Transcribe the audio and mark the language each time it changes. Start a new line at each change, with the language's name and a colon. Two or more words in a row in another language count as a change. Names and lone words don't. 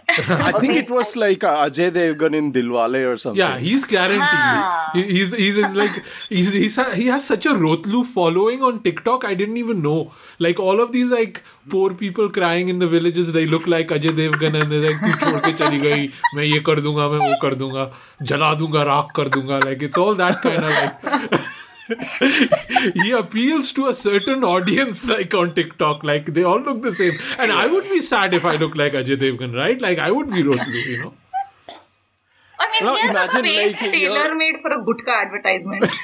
English: I think it was like Ajay Devgan in Dilwale or something. Yeah, he's guaranteed. He has such a Rotlu following on TikTok. I didn't even know. Like all of these like poor people crying in the villages, they look like Ajay Devgan, and they're like,
Hindi: "तू छोड़ के चली गई, मैं ये कर दूंगा, मैं वो कर दूंगा, जला दूंगा, राख कर दूंगा."
English: Like it's all that kind of like. He appeals to a certain audience, like on TikTok. Like they all look the same, and I would be sad if I look like Ajay Devgan, right? Like I would be Rotlu, you know. I mean, he has a face tailor-made for a gutka advertisement.